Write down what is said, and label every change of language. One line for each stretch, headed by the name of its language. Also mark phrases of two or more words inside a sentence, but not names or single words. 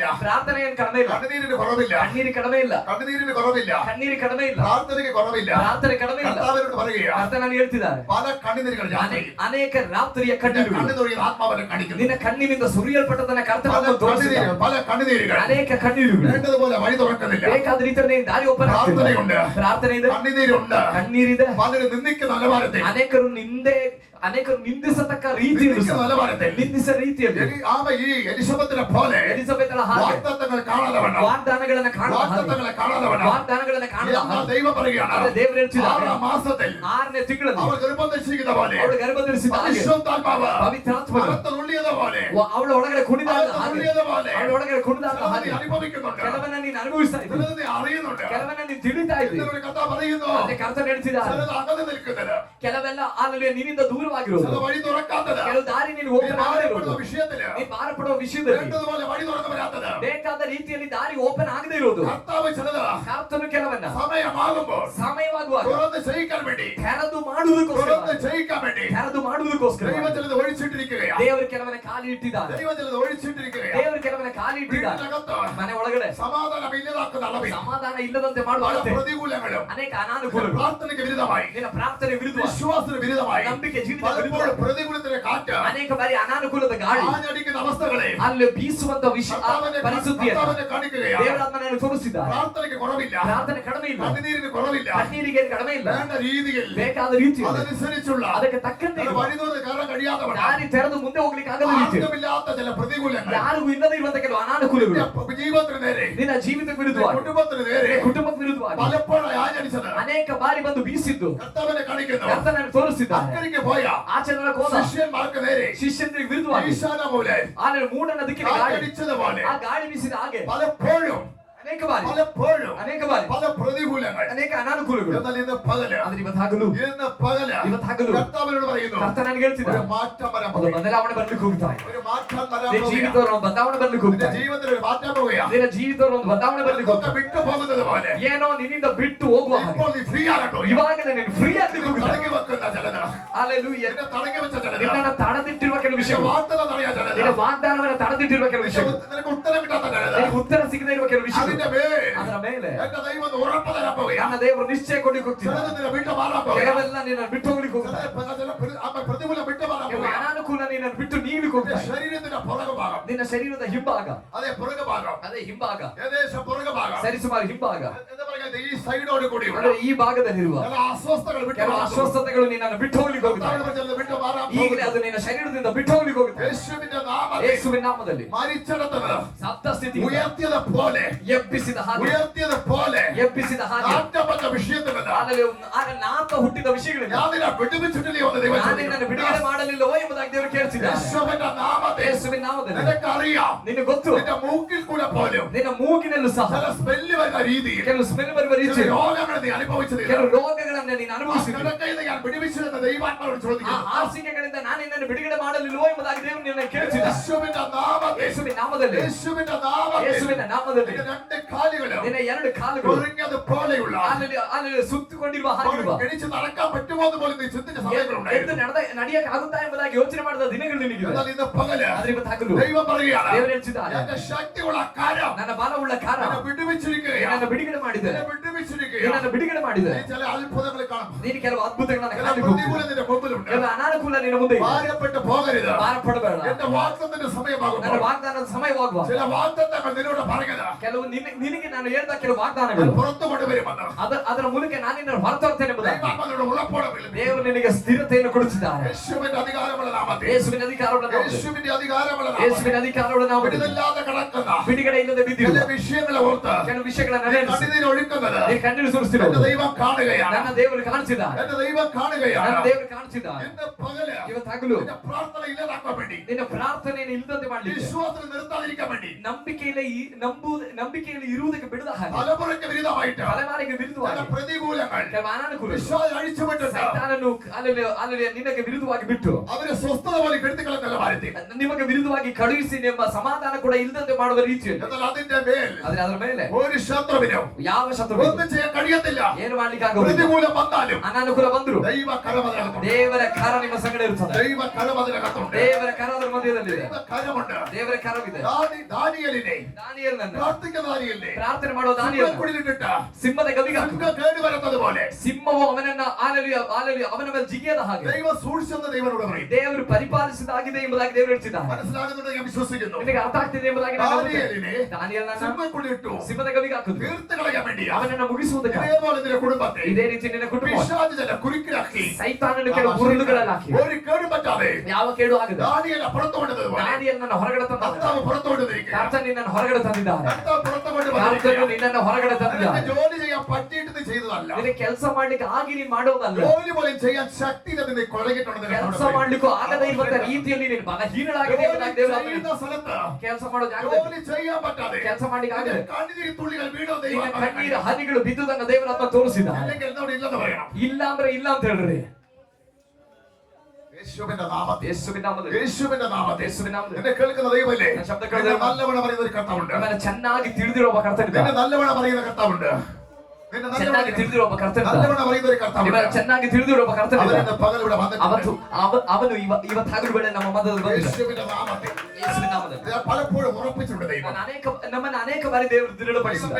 Kannada: ಪ್ರಾರ್ಥನೆ ಏನು ಕಡಿಮೆ ಇಲ್ಲ,
Malayalam: കണ്ണുനീരിന് കുറവില്ല,
Kannada: ಕಣ್ಣೀರಿ ಕಡಿಮೆ ಇಲ್ಲ,
Malayalam: കണ്ണുനീരിന് കുറവില്ല,
Kannada: ಕಣ್ಣೀರಿ ಕಡಿಮೆ ಇಲ್ಲ,
Malayalam: പ്രാർത്ഥനയ്ക്ക് കുറവില്ല.
Kannada: ಪ್ರಾರ್ಥನೆ ಕಡಿಮೆ ಇಲ್ಲ.
Malayalam: കർത്താവിനോട് പറയുക,
Kannada: ಕರ್ತನಲ್ಲಿ ಹೇಳ್ತಿದ್ದಾರೆ,
Malayalam: പല കണ്ണുനീരുകൾ ഞാൻ ചെയ്യും.
Kannada: ಅನೇಕ ರಾತ್ರಿಯ
Malayalam: എന്റെ
Kannada: ಕಣ್ಣೀರು
Malayalam: കണ്ണുനീരിൽ ആത്മാവിനെ കാണിക്കുന്നു.
Kannada: ನಿನ್ನ ಕಣ್ಣಿನಿಂದ ಸುರಿಯಲ್ಪಟ್ಟದನ್ನ
Malayalam: പല
Kannada: ಕರ್ತನನ್ನು ತೋರಿಸಿದ
Malayalam: കണ്ണുനീരുകൾ, പല കണ്ണുനീരുകൾ
Kannada: ಅನೇಕ ಕಣ್ಣೀರುಗಳು
Malayalam: വേണ്ടതുപോലെ വഴി തുറക്കുന്നില്ല.
Kannada: ಬೇಕಾದ ರೀತಿಯಲ್ಲಿ ದಾರಿ ಓಪನ್ ಆಗ್ತಿಲ್ಲ.
Malayalam: പ്രാർത്ഥനയുണ്ട്,
Kannada: ಪ್ರಾರ್ಥನೆ ಇದೆ,
Malayalam: കണ്ണുനീരുണ്ട്,
Kannada: ಕಣ್ಣೀರಿದೆ,
Malayalam: പലരും നിന്ദിക്കുന്ന നിലവാരത്തിൽ,
Kannada: ಅನೇಕರು ನಿಂದಿಸತಕ್ಕ ರೀತಿಯಲ್ಲಿ
Malayalam: നിന്ദിക്കുന്ന നിലവാരത്തിൽ
Kannada: ನಿಂದಿಸ ರೀತಿಯಲ್ಲಿ
Malayalam: ഈ എലിസബത്തിനെ പോലെ
Kannada: ಎಲಿಸಬೆತಳ ಹಾಗೆ
Malayalam: വാഗ്ദത്തങ്ങൾ കാണാതെ വണ്ണം,
Kannada: ವಾಗ್ದಾನಗಳನ್ನ ಕಾಣುವ ಹಾಗೆ,
Malayalam: വാഗ്ദത്തങ്ങളെ കാണാതെ വണ്ണം
Kannada: ವಾಗ್ದಾನಗಳನ್ನ ಕಾಣುವ
Malayalam: എന്നാൽ
Kannada: ಹಾಗೆ
Malayalam: ദൈവം പറയുകയാണ്,
Kannada: ಅದೇ ದೇವರು ಹೇಳ್ತಿದ್ದಾರೆ,
Malayalam: 6 മാസത്തിൽ
Kannada: 6ನೇ ತಿಂಗಳಲ್ಲಿ
Malayalam: അവർ ഗർഭം ധരിച്ചിരിക്കുന്ന പോലെ,
Kannada: ಅವಳು ಗರ್ಭ ಧರಿಸಿದ ಹಾಗೆ
Malayalam: പരിശുദ്ധാത്മാവ്
Kannada: ಪವಿತ್ರಾತ್ಮನು
Malayalam: അകത്തുള്ളിയത് പോലെ,
Kannada: ಅವಳ ಒಳಗಡೆ ಕುಣಿದಾದ ಹಾಗೆ,
Malayalam: അകത്തുള്ളിയത് പോലെ
Kannada: ಅವಳ ಒಳಗಡೆ ಕುಣಿದಾದ
Malayalam: ചിലത്
Kannada: ಹಾಗೆ
Malayalam: നീ അനുഭവിക്കുന്നുണ്ട്,
Kannada: ಕೆಲವನ್ನ ನೀನು ಅನುಭವಿಸ್ತಾ ಇದ್ದೀಯ,
Malayalam: ചിലത് നീ അറിയുന്നുണ്ട്.
Kannada: ಕೆಲವನ್ನ ನೀನು ತಿಳಿತಾ ಇದ್ದೀಯ.
Malayalam: എന്നൊരു കഥ പറയുന്നു,
Kannada: ಅದೇ ಕರ್ತನ ಹೇಳ್ತಿದ್ದಾರೆ,
Malayalam: ചിലത് അകന്ന് നിൽക്കുന്നത്,
Kannada: ಕೆಲವೆಲ್ಲ ಆಮೇಲೆ ನಿನ್ನಿಂದ ದೂರವಾಗಿರೋದು,
Malayalam: ചില വഴി തുറക്കാത്തത്,
Kannada: ಕೆಲವು ದಾರಿ ನೀನು
Malayalam: നീ
Kannada: ಓಪನ್
Malayalam: ഭാരപ്പെടുന്ന
Kannada: ಆಗದಿರೋದು,
Malayalam: വിഷയത്തില്
Kannada: ನೀ ಭಾರಪಡುವ ವಿಷಯದಲ್ಲಿ
Malayalam: വേണ്ടതുപോലെ വഴി തുറന്നു വരാത്തത്,
Kannada: ಬೇಕಾದ ರೀತಿಯಲ್ಲಿ ದಾರಿ ಓಪನ್ ಆಗದೇ ಇರೋದು,
Malayalam: കർത്താവ് ചിലത്
Kannada: ಕರ್ತನು ಕೆಲವನ್ನ
Malayalam: സമയമാകുമ്പോൾ
Kannada: ಸಮಯವಾಗುವಾಗ
Malayalam: തുറന്ന് ചെയ്യിക്കാൻ വേണ്ടി,
Kannada: ತೆರೆದು ಮಾಡುವುದಕ್ಕೋಸ್ಕರ
Malayalam: തുറന്ന് ചെയ്യിക്കാൻ വേണ്ടി
Kannada: ತೆರೆದು ಮಾಡುವುದಕ್ಕೋಸ್ಕರ
Malayalam: ദൈവം ചിലത് ഒഴിച്ചിട്ടിരിക്കുകയാണ്.
Kannada: ದೇವರು ಕೆಲವನ್ನ ಖಾಲಿ ಇಟ್ಟಿದ್ದಾರೆ,
Malayalam: ദൈവം ചിലത് ഒഴിച്ചിട്ടിരിക്കുകയാണ്.
Kannada: ದೇವರು ಕೆಲವನ್ನ ಖಾಲಿ ಇಟ್ಟಿದ್ದಾರೆ.
Malayalam: വീട്ടിനകത്ത്
Kannada: ಮನೆ ಒಳಗಡೆ
Malayalam: സമാധാനം ഇല്ലാതാക്കുന്ന അളവിൽ
Kannada: ಸಮಾಧಾನ ಇಲ್ಲದಂತೆ ಮಾಡುವ
Malayalam: പല
Kannada: ಅಳತೆ,
Malayalam: പ്രതികൂലങ്ങളും
Kannada: ಅನೇಕ ಅನಾನುಕೂಲಗಳು,
Malayalam: പ്രാർത്ഥനയ്ക്ക് വിരുദ്ധമായി,
Kannada: ನಿನ್ನ ಪ್ರಾರ್ಥನೆ ವಿರುದ್ಧ,
Malayalam: വിശ്വാസത്തിന് വിരുദ്ധമായി,
Kannada: ನಂಬಿಕೆ ಜೀವಿತ
Malayalam: പലപ്പോഴും
Kannada: ವಿರುದ್ಧ,
Malayalam: പ്രതികൂലത്തിന്റെ കാറ്റ്,
Kannada: ಅನೇಕ ಬಾರಿ ಅನಾನುಕೂಲದ ಗಾಳಿ,
Malayalam: ആഞ്ഞടിക്കുന്ന അവസ്ഥകളെ
Kannada: ಅಲ್ಲಿ ಬೀಸುವಂತ ಪರಿಸ್ಥಿತಿಯನ್ನು
Malayalam: കർത്താവിനെ കാണിക്കുകയാണ്.
Kannada: ದೇವರಾತ್ಮನನ್ನು ತೋರಿಸಿದ್ದಾರೆ.
Malayalam: പ്രാർത്ഥനയ്ക്ക് കുറവില്ല,
Kannada: ಪ್ರಾರ್ಥನೆ ಕಡಿಮೆ ಇಲ್ಲ,
Malayalam: കണ്ണുനീരിന് കുറവില്ല,
Kannada: ಕಣ್ಣೀರಿಗೆ ಕಡಿಮೆ ಇಲ್ಲ,
Malayalam: വേണ്ട രീതിയിൽ
Kannada: ಬೇಕಾದ ರೀತಿಯಲ್ಲಿ
Malayalam: അതനുസരിച്ചുള്ള
Kannada: ಅದಕ್ಕೆ ತಕ್ಕಂತೆ
Malayalam: വഴി തുറന്ന് കയറാൻ കഴിയാതെ
Kannada: ದಾರಿ ತೆರೆದು ಮುಂದೆ ಹೋಗ್ಲಿಕ್ಕೆ ಆಗದ ರೀತಿ
Malayalam: ആർക്കുമില്ലാത്ത ചില പ്രതികൂലങ്ങൾ
Kannada: ಯಾರಿಗೂ ಇಲ್ಲದೆ ಇರುವಂತ ಕೆಲವು ಅನಾನುಕೂಲಗಳು
Malayalam: നിന്റെ ജീവിതത്തിന് നേരെ,
Kannada: ನಿನ್ನ ಜೀವಿತಕ್ಕೆ ವಿರುದ್ಧವಾಗಿ,
Malayalam: കുടുംബത്തിന് നേരെ
Kannada: ಕುಟುಂಬಕ್ಕೆ ವಿರುದ್ಧವಾಗಿ
Malayalam: പലപ്പോഴും ആചരിച്ചത്
Kannada: ಅನೇಕ ಬಾರಿ ಬಂದು ಬೀಸಿದ್ದು
Malayalam: കർത്താവിനെ കാണിക്കുന്നു.
Kannada: ಕರ್ತನನ್ನು ತೋರಿಸಿದ್ದಾನೆ.
Malayalam: അക്കരയ്ക്ക് പോയ
Kannada: ಆಚರಣೆಗೆ ಹೋದ
Malayalam: ശിഷ്യന്മാർക്ക് നേരെ
Kannada: ಶಿಷ್ಯನಿಗೆ ವಿರುದ್ಧವಾಗಿ
Malayalam: ഈശാന മൂലം
Kannada: ಆದ್ರೆ ಮೂಡನ ದಿಕ್ಕಿನ ಗಾಳಿ,
Malayalam: ആചരിച്ചതുപോലെ
Kannada: ಆ ಗಾಳಿ ಬೀಸಿದ ಹಾಗೆ
Malayalam: പലപ്പോഴും
Kannada: ಅನೇಕ ಬಾರಿ
Malayalam: പല പ്രതികൂലങ്ങൾ.
Kannada: ಅನೇಕ ಅನಾನುಕೂಲಗಳು.
Malayalam: എന്നാൽ ഇന്ന് പകല്
Kannada: ಆದ್ರೆ ಇವತ್ತು ಹಗಲು
Malayalam: കർത്താവിനോട് പറയുന്നു,
Kannada: ಕರ್ತ ನನಗೆ ಹೇಳ್ತಿದ್ದ
Malayalam: ഒരു മാറ്റം വരാൻ
Kannada: ಒಂದು
Malayalam: പോകുന്നു.
Kannada: ಬದಲಾವಣೆ ಬರ್ಲಿಕ್ಕೆ ಹೋಗ್ತಾ ಇದೆ.
Malayalam: ഒരു മാറ്റം വരാൻ
Kannada: ನಿನ್ನ
Malayalam: പോകുകയാണ്.
Kannada: ಜೀವಿತವನ್ನು ಒಂದು ಬದಲಾವಣೆ ಬರ್ಲಿಕ್ಕೆ ಹೋಗ್ತಾ
Malayalam: നിന്റെ
Kannada: ಇದೆ.
Malayalam: ജീവിതത്തിൽ ഒരു മാറ്റം പോവുകയാണ്.
Kannada: ನಿನ್ನ ಜೀವಿತವನ್ನು ಒಂದು ಬದಲಾವಣೆ ಬರ್ಲಿಕ್ಕೆ ಹೋಗ್ತಾ
Malayalam: ഇതൊക്കെ വിട്ടു പോകുന്നത് പോലെ
Kannada: ಇದೆ. ಏನೋ ನಿನ್ನಿಂದ ಬಿಟ್ಟು ಹೋಗುವ ಹಾಗೆ
Malayalam: ഇപ്പോൾ നീ ഫ്രീ ആകട്ടോ.
Kannada: ಇವಾಗಲೇ ನೀನು ಫ್ರೀ ಆಗ್ಲಿಕ್ಕೆ ಹೋಗ್ತಾ
Malayalam: തടങ്ങി വെക്കുന്ന ചിലത്,
Kannada: ಹಲ್ಲೆಲೂಯಾ.
Malayalam: നിന്നെ തടങ്ങി വെച്ച ചിലത്,
Kannada: ನಿನ್ನನ್ನು ತಡೆದಿಟ್ಟಿರುವ ಕೆಲವು
Malayalam: നിന്റെ
Kannada: ವಿಷಯಗಳು,
Malayalam: വാഗ്ദത്തം തടയാൻ ചിലത്,
Kannada: ನಿನ್ನ ವಾಗ್ದಾನವನ್ನು ತಡೆದಿಟ್ಟಿರುವ ಕೆಲವು ವಿಷಯಗಳು,
Malayalam: നിനക്ക് ഉത്തരം കിട്ടാത്ത ചിലത്,
Kannada: ನಿನಗೆ ಉತ್ತರ ಸಿಗದೇ ಇರುವ ಕೆಲವು ವಿಷಯಗಳು,
Malayalam: അതിന്റെ മേൽ
Kannada: ಅದರ ಮೇಲೆ
Malayalam: എന്റെ ദൈവം ഉറപ്പ് തരാൻ പോവുകയാണ്.
Kannada: ನನ್ನ ದೇವರು ನಿಶ್ಚಯ ಕೊಡ್ಲಿಕ್ಕೆ ಹೋಗ್ತಿದ್ದ.
Malayalam: ചിലത് നിന്നെ വിട്ടു മാറാൻ പോവുകയാണ്.
Kannada: ಕೆಲವೆಲ್ಲ ನಿನ್ನ ಬಿಟ್ಟು ಹೋಗ್ಲಿಕ್ಕೆ ಹೋಗ್ತಾ ಇದೆ.
Malayalam: പ്രതികൂലം വിട്ടു മാറാൻ
Kannada: ಕೆಲವು
Malayalam: പോവുകയാണ്.
Kannada: ಅನಾನುಕೂಲ ನಿನ್ನನ್ನು ಬಿಟ್ಟು ನೀಗ್ಲಿಕ್ಕೆ ಹೋಗ್ತಾ
Malayalam: നിന്റെ
Kannada: ಇದೆ.
Malayalam: ശരീരത്തിന്റെ പുറകു ഭാഗം,
Kannada: ನಿನ್ನ ಶರೀರದ ಹಿಂಭಾಗ,
Malayalam: അതെ പുറകു ഭാഗം,
Kannada: ಅದೇ ಹಿಂಭಾಗ,
Malayalam: ഏകദേശം പുറകു ഭാഗം,
Kannada: ಸರಿಸುಮಾರು ಹಿಂಭಾಗ,
Malayalam: എന്താ പറയുക, ഈ സൈഡോട് കൂടിയുള്ള
Kannada: ಅಂದ್ರೆ ಈ ಭಾಗದಲ್ಲಿರುವ
Malayalam: ചില അസ്വസ്ഥതകൾ വിട്ടു
Kannada: ಕೆಲವು
Malayalam: മാറാൻ
Kannada: ಅಸ್ವಸ್ಥತೆಗಳು ನಿನ್ನನ್ನು ಬಿಟ್ಟು ಹೋಗ್ಲಿಕ್ಕೆ ಹೋಗ್ತಾ ಇದೆ.
Malayalam: ചിലത് വിട്ടു മാറാൻ
Kannada: ಈಗಲೇ
Malayalam: പോകുന്നു.
Kannada: ಅದು ನಿನ್ನ ಶರೀರದಿಂದ ಬಿಟ್ಟು ಹೋಗ್ಲಿಕ್ಕೆ ಹೋಗುತ್ತೆ.
Malayalam: യേശുവിന്റെ നാമത്തിൽ
Kannada: ಯೇಸುವಿನ ನಾಮದಲ್ಲಿ
Malayalam: മരിച്ചിടത്തത്
Kannada: ಸತ್ತ ಸ್ಥಿತಿ
Malayalam: ഉയർത്തിയത് പോലെ,
Kannada: ಎಬ್ಬಿಸಿದ ಹಾಗೆ,
Malayalam: ഉയർത്തിയത് പോലെ
Kannada: ಎಬ್ಬಿಸಿದ ಹಾಗೆ,
Malayalam: നാട്ടപ്പെട്ട വിഷയത്തിൽ നിന്ന്
Kannada: ಆಗ ನಾತ ಹುಟ್ಟಿದ ವಿಷಯಗಳಿಂದ
Malayalam: ഞാൻ നിന്നെ വിടുവിച്ചിട്ടില്ലയോ എന്ന് ദൈവം
Kannada: ನಾನು ನಿನ್ನನ್ನು ಬಿಡುಗಡೆ
Malayalam: ചോദിക്കുന്നു.
Kannada: ಮಾಡಲಿಲ್ಲವೋ ಎಂಬುದಾಗಿ ದೇವರು ಕೇಳಿಸಿದ್ದಾರೆ.
Malayalam: യേശുവിന്റെ നാമത്തിൽ
Kannada: ಯೇಸುವಿನ ನಾಮದಲ್ಲಿ
Malayalam: നിനക്കറിയാം,
Kannada: ನಿನಗೆ ಗೊತ್ತು,
Malayalam: നിന്റെ മൂക്കിൽ കൂടെ പോലും
Kannada: ನಿನ್ನ ಮೂಗಿನಲ್ಲೂ ಸಹ
Malayalam: ചില സ്മെല്ല് വരുന്ന രീതിയിൽ
Kannada: ಕೆಲವು ಸ್ಮೆಲ್ ಬರುವ
Malayalam: ചില
Kannada: ರೀತಿ,
Malayalam: രോഗങ്ങൾ നീ അനുഭവിച്ചതില്ല.
Kannada: ಕೆಲವು ರೋಗಗಳನ್ನ ನೀನು ಅನುಭವಿಸಿದ್ದೀಯ.
Malayalam: കിടക്കയിൽ ഞാൻ വിടുവിച്ചിരുന്ന ദൈവാത്മാവോട്
Kannada: ಆ
Malayalam: ചോദിക്കുന്നു,
Kannada: ಹಾಸಿಗೆಗಳಿಂದ ನಾನು ನಿನ್ನನ್ನು ಬಿಡುಗಡೆ ಮಾಡಲಿಲ್ಲವೋ ಎಂಬುದಾಗಿ ದೇವರು ನಿನ್ನ ಕೇಳಿಸಿದ.
Malayalam: യേശുവിന്റെ നാമത്തിൽ,
Kannada: ಯೇಸುವಿನ ನಾಮದಲ್ಲಿ,
Malayalam: യേശുവിന്റെ നാമത്തിൽ
Kannada: ಯೇಸುವಿನ ನಾಮದಲ್ಲಿ
Malayalam: നിന്റെ രണ്ട് കാലുകളും
Kannada: ನಿನ್ನ ಎರಡು ಕಾಲುಗಳು
Malayalam: ഒഴുങ്ങിയത് പോലെയുള്ള
Kannada: ಅಲ್ಲಿ ಸುತ್ತಿಕೊಂಡಿರುವ ಹಾಗಿರುವ
Malayalam: എണിച്ച് നടക്കാൻ പറ്റുമോ എന്ന് പോലും നീ ചിന്തിച്ച
Kannada: ಎಂದು
Malayalam: സമയങ്ങളുണ്ടായിരുന്നു.
Kannada: ನಡೆಯಕ್ಕೆ ಆಗುತ್ತಾ ಎಂಬುದಾಗಿ ಯೋಚನೆ ಮಾಡಿದ ದಿನಗಳು ನಿನಗಿದೆ.
Malayalam: എന്നാൽ ഇന്ന് പകല്
Kannada: ಆದ್ರೆ ಇವತ್ತು ಹಗಲು
Malayalam: ദൈവം പറയുകയാണ്,
Kannada: ದೇವರು ಹೇಳ್ತಿದ್ದಾನೆ,
Malayalam: എന്റെ ശക്തിയുള്ള കാര്യം
Kannada: ನನ್ನ ಬಲವುಳ್ಳ ಕಾರ
Malayalam: നിന്നെ വിടുവിച്ചിരിക്കുകയാണ്.
Kannada: ನಿನ್ನನ್ನು ಬಿಡುಗಡೆ ಮಾಡಿದೆ,
Malayalam: നിന്നെ വിടുവിച്ചിരിക്കുകയാണ്.
Kannada: ನಿನ್ನನ್ನು ಬಿಡುಗಡೆ ಮಾಡಿದೆ.
Malayalam: നീ ചില അത്ഭുതങ്ങൾ കാണും,
Kannada: ನೀನು ಕೆಲವು ಅದ್ಭುತಗಳನ್ನು
Malayalam: ചില
Kannada: ಕಾಣಲಿಕ್ಕೆ ಹೋಗ್ತೀಯ.
Malayalam: പ്രതികൂലം നിന്റെ മുമ്പിലുണ്ട്.
Kannada: ಕೆಲವು ಅನಾನುಕೂಲ ನಿನ್ನ ಮುಂದೆ ಇದೆ.
Malayalam: ഭാരപ്പെട്ട് പോകരുത്.
Kannada: ಭಾರಪಡಬೇಡ.
Malayalam: എന്റെ വാഗ്ദത്തത്തിന്റെ സമയമാകുമ്പോൾ
Kannada: ನನ್ನ ವಾಗ್ದಾನದ ಸಮಯವಾಗುವ
Malayalam: ചില വാഗ്ദത്തങ്ങൾ നിന്നോട് പറയുന്നത്
Kannada: ಕೆಲವು ನಿನಗೆ ನಾನು ಹೇಳ್ದ ಕೆಲವು
Malayalam: അത്
Kannada: ವಾಗ್ದಾನಗಳು
Malayalam: പുറത്തു കൊണ്ടുവരുമെന്ന്
Kannada: ಅದರ ಮೂಲಕ ನಾನು ನಿನ್ನನ್ನು ಹೊರತರ್ತೇನೆ ಎಂಬುದಾಗಿ
Malayalam: ദൈവാത്മാവിനോട് ഉറപ്പോടെ വിളിക്കുന്നു.
Kannada: ದೇವರು ನಿನಗೆ ಸ್ಥಿರತೆಯನ್ನು ಕೊಡುತ್ತಿದ್ದಾನೆ.
Malayalam: യേശുവിന്റെ അധികാരമുള്ള നാമത്തിൽ,
Kannada: ಯೇಸುವಿನ ಅಧಿಕಾರವುಳ್ಳ ನಾಮದಲ್ಲಿ,
Malayalam: യേശുവിന്റെ അധികാരമുള്ള നാമത്തിൽ
Kannada: ಯೇಸುವಿನ ಅಧಿಕಾರವುಳ್ಳ ನಾಮದಲ್ಲಿ
Malayalam: വിടുതലില്ലാതെ കിടക്കുന്ന
Kannada: ಬಿಡುಗಡೆ ಇಲ್ಲದೆ ಬಿದ್ದಿರುವ
Malayalam: ചില വിഷയങ്ങളെ ഓർത്ത്
Kannada: ಕೆಲವು ವಿಷಯಗಳನ್ನು ನೆನೆಸಿ
Malayalam: കണ്ണുനീർ ഒഴുക്കുന്നത്
Kannada: ನೀನು ಕಣ್ಣೀರು
Malayalam: എന്റെ
Kannada: ಸುರಿಸ್ತಿರೋದು
Malayalam: ദൈവം കാണുകയാണ്.
Kannada: ನನ್ನ ದೇವರು ಕಾಣಿಸಿದ್ದಾನೆ.
Malayalam: എന്റെ ദൈവം കാണുകയാണ്.
Kannada: ನನ್ನ ದೇವರು ಕಾಣಿಸಿದ್ದಾನೆ.
Malayalam: എന്റെ പകല്
Kannada: ಇವತ್ತು ಹಗಲು
Malayalam: എന്റെ പ്രാർത്ഥന ഇല്ലാതാക്കാൻ വേണ്ടി,
Kannada: ನಿನ್ನ ಪ್ರಾರ್ಥನೆಯನ್ನು ಇಲ್ಲದಂತೆ ಮಾಡಲಿಕ್ಕೆ,
Malayalam: വിശ്വാസത്തിൽ നിർത്താതിരിക്കാൻ വേണ്ടി,
Kannada: ನಂಬಿಕೆಯಲ್ಲಿ ಇರುವುದಕ್ಕೆ ಬಿಡದ ಹಾಗೆ,
Malayalam: തലമുറയ്ക്ക് വിരുദ്ധമായിട്ട്
Kannada: ತಲೆಮಾರಿಗೆ
Malayalam: ചില
Kannada: ವಿರುದ್ಧವಾಗಿ
Malayalam: പ്രതികൂലങ്ങൾ
Kannada: ಕೆಲವು ಅನಾನುಕೂಲ
Malayalam: വിശ്വാസം അഴിച്ചുവിട്ടിട്ട്
Kannada: ಸೈತಾನನು ಅಲ್ಲಿ ನಿನಗೆ ವಿರುದ್ಧವಾಗಿ ಬಿಟ್ಟು
Malayalam: അവരെ സ്വസ്ഥത പോലെ കെടുത്തിക്കളെ നിലവാരത്തിൽ,
Kannada: ನಿಮಗೆ ವಿರುದ್ಧವಾಗಿ ಕಳುಹಿಸಿ ನಿಮ್ಮ ಸಮಾಧಾನ ಕೂಡ ಇಲ್ಲದಂತೆ ಮಾಡುವ ರೀತಿಯಲ್ಲಿ,
Malayalam: എന്നാൽ അതിന്റെ മേൽ
Kannada: ಆದ್ರೆ ಅದರ ಮೇಲೆ
Malayalam: ഒരു ശത്രുവിനും
Kannada: ಯಾವ ಶತ್ರು
Malayalam: ഒന്നും ചെയ്യാൻ കഴിയത്തില്ല.
Kannada: ಏನು ಮಾಡ್ಲಿಕ್ಕೆ ಆಗುವುದಿಲ್ಲ.
Malayalam: പ്രതികൂലം വന്നാലും
Kannada: ಅನಾನುಕೂಲ ಬಂದ್ರು
Malayalam: ദൈവ കരമതിനകത്തുണ്ട്.
Kannada: ದೇವರ ಕರ ನಿಮ್ಮ ಸಂಗಡ ಇರುತ್ತದೆ.
Malayalam: ദൈവ കരമതിനകത്തുണ്ട്.
Kannada: ದೇವರ ಕರ ಅದರ ಮಧ್ಯದಲ್ಲಿದೆ.
Malayalam: ദൈവ കരമുണ്ട്.
Kannada: ದೇವರ ಕರವಿದೆ.
Malayalam: ദാനിയേലിനെ,
Kannada: ದಾನಿಯೇಲನನ್ನು
Malayalam: പ്രാർത്ഥിക്കുന്ന ദാനിയേലിനെ
Kannada: ಪ್ರಾರ್ಥನೆ ಮಾಡುವ ದಾನಿಯೇಲನನ್ನು
Malayalam: സിംഹക്കുഴിയിലിട്ടിട്ട്
Kannada: ಸಿಂಹದ ಗವಿಗೆ ಹಾಕು.
Malayalam: സിംഹം കേടി വരുന്നത് പോലെ
Kannada: ಸಿಂಹವು ಅವನನ್ನ ಅವನ ಮೇಲೆ ಜಿಗಿಯದ ಹಾಗೆ
Malayalam: ദൈവം സൂക്ഷിച്ചെന്ന് ദൈവനോട് പറയും.
Kannada: ದೇವರು ಪರಿಪಾಲಿಸಿದಾಗಿದೆ ಎಂಬುದಾಗಿ ದೇವರು ಹೇಳ್ತಿದ್ದಾನೆ.
Malayalam: മനസ്സിലാകുന്നുണ്ട് ഞാൻ വിശ്വസിക്കുന്നു.
Kannada: ನಿನಗೆ ಅರ್ಥ ಆಗ್ತಿದೆ ಎಂಬುದಾಗಿ ನಾನು ನಂಬುತ್ತೇನೆ.
Malayalam: ദാനിയേലിനെ
Kannada: ದಾನಿಯೇಲನನ್ನು
Malayalam: സിംഹക്കുഴിയിട്ടു.
Kannada: ಸಿಂಹದ ಗವಿಗೆ ಹಾಕುದು
Malayalam: തീർത്ത് കളയാൻ വേണ്ടിയാ.
Kannada: ಅವನನ್ನು ಮುಗಿಸುವುದಕ್ಕಾಗಿ.
Malayalam: ഇതേപോലെ നിന്റെ കുടുംബത്തെ
Kannada: ಇದೇ ರೀತಿ ನಿನ್ನ ಕುಟುಂಬ
Malayalam: പിശാച് ചില കുരുക്കിലാക്കി
Kannada: ಸೈತಾನನು ಕೆಲವು ಮುರುಳುಗಳಲ್ಲಿ ಹಾಕಿ
Malayalam: ഒരു കേടും പറ്റാതെ
Kannada: ಯಾವ ಕೇಡು ಆಗದ
Malayalam: ദാനിയേലിനെ പുറത്തു കൊണ്ടുവന്നതുപോലെ
Kannada: ದಾನಿಯೇಲನನ್ನು ಹೊರಗಡೆ ತಂದ
Malayalam: കർത്താവ് പുറത്തു കൊണ്ടുവന്നിരിക്കുകയാണ്.
Kannada: ಕರ್ತನು ನಿನ್ನನ್ನು ಹೊರಗಡೆ ತಂದಿದ್ದಾನೆ.
Malayalam: കർത്താവ് പുറത്തു
Kannada: ಕರ್ತನು
Malayalam: കൊണ്ടുവന്നിരിക്കുകയാണ്.
Kannada: ನಿನ್ನನ್ನು ಹೊರಗಡೆ ತಂದಿದ್ದಾನೆ.
Malayalam: നിനക്ക് ജോലി ചെയ്യാൻ പറ്റിയിട്ട് നീ ചെയ്തതല്ല.
Kannada: ನಿನಗೆ ಕೆಲಸ ಮಾಡ್ಲಿಕ್ಕೆ ಆಗಿ ನೀನು ಮಾಡೋದಲ್ಲ.
Malayalam: ജോലി പോലും ചെയ്യാൻ ശക്തി നിന്നെ കൊഴകിട്ടുണ്ടെന്ന്
Kannada: ಕೆಲಸ ಮಾಡ್ಲಿಕ್ಕೂ ಆಗದೇ ಇರುವಂತ ರೀತಿಯಲ್ಲಿ ನೀನು ಬಲಹೀನಳಾಗಿದೆ ಎಂಬುದಾಗಿ ದೇವರು
Malayalam: ചെയ്യുന്ന സ്ഥലത്ത്
Kannada: ಕೆಲಸ ಮಾಡೋ ಜಾಗದಲ್ಲಿ
Malayalam: ജോലി ചെയ്യാൻ പറ്റാതെ
Kannada: ಕೆಲಸ ಮಾಡ್ಲಿಕ್ಕೆ ಆಗದೆ
Malayalam: കണ്ണീർ തുള്ളികൾ വീണോ
Kannada: ನಿನ್ನ
Malayalam: ദൈവം
Kannada: ಕಣ್ಣೀರ ಹನಿಗಳು ಬಿದ್ದುದನ್ನು ದೇವರ ಆತ್ಮ ತೋರಿಸಿದ್ದಾನೆ.
Malayalam: അല്ലെങ്കിൽ എന്നോട് ഇല്ലെന്ന് പറയണം.
Kannada: ಇಲ್ಲ ಅಂದ್ರೆ ಇಲ್ಲ ಅಂತ ಹೇಳ್ರಿ.
Malayalam: യേശുവിന്റെ നാമത്തിൽ,
Kannada: ಯೇಸುವಿನ ನಾಮದಲ್ಲಿ,
Malayalam: യേശുവിന്റെ നാമത്തിൽ
Kannada: ಯೇಸುವಿನ ನಾಮದಲ್ಲಿ
Malayalam: എന്നെ കേൾക്കുന്ന ദൈവമല്ലേ,
Kannada: ನನ್ನ ಶಬ್ದ ಕೇಳಿದ
Malayalam: നിന്നെ നല്ലവണ്ണം പറയുന്ന ഒരു കർത്താവുണ്ട്.
Kannada: ನಮ್ಮನ್ನ ಚೆನ್ನಾಗಿ ತಿಳಿದಿರೋ ಒಬ್ಬ ಕರ್ತನಿದ್ದಾನೆ.
Malayalam: നിന്നെ നല്ലവണ്ണം പറയുന്ന കർത്താവുണ്ട്. നിന്നെ
Kannada: ಚೆನ್ನಾಗಿ ತಿಳಿದಿರೋ ಒಬ್ಬ ಕರ್ತನಿದ್ದಾನೆ.
Malayalam: നല്ലവണ്ണം പറയുന്ന ഒരു കർത്താവുണ്ട്.
Kannada: ನಿಮ್ಮನ್ನ ಚೆನ್ನಾಗಿ ತಿಳಿದಿರೋ ಒಬ್ಬ ಕರ್ತನಿದ್ದಾನೆ.
Malayalam: അവൻ ഇന്ന് പകൽ ഇവിടെ
Kannada: ಅವತ್ತು
Malayalam: വന്നിട്ടുണ്ട്.
Kannada: ಅವನು ಇವತ್ತು ಹಗಲು ವೇಳೆ ನಮ್ಮ ಮಧ್ಯದಲ್ಲಿ ಬಂದಿದ್ದಾನೆ.
Malayalam: യേശുവിന്റെ നാമത്തിൽ
Kannada: ಯೇಸುವಿನ ನಾಮದಲ್ಲಿ
Malayalam: ഞാൻ പലപ്പോഴും ഉറപ്പിച്ചിട്ടുണ്ട് ദൈവം.
Kannada: ನಮ್ಮನ್ನ ಅನೇಕ ಬಾರಿ ದೇವರು
Malayalam: ദൈവം
Kannada: ದೃಢಪಡಿಸಿದ್ದಾನೆ.